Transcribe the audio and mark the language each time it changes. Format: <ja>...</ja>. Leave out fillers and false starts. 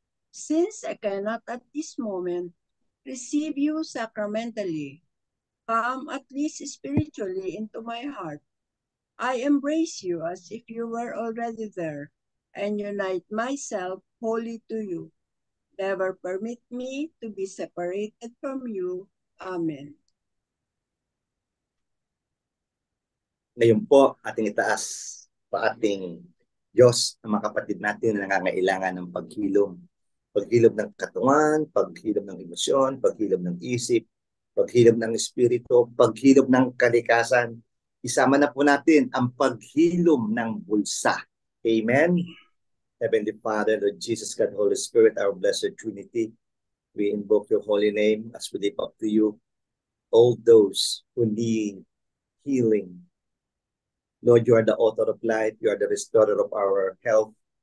<en>Since I cannot at this moment receive you sacramentally, come at least spiritually into my heart. I embrace you as if you were already there, and unite myself wholly to you. Never permit me to be separated from you. Amen.</en> <tl>Ngayon po, ating itaas pa ating Diyos, ang mga kapatid natin na nangangailangan ng paghilom. Paghilom ng katawan, paghilom ng emosyon, paghilom ng isip, paghilom ng espiritu, paghilom ng kalikasan. Isama na po natin ang paghilom ng bulsa. Amen?</tl> <en>Heavenly Father, Lord Jesus, God, Holy Spirit, our blessed Trinity, we invoke your holy name as we lift up to you all those who need healing. Lord, you are the author of life. You are the restorer of our health.</en>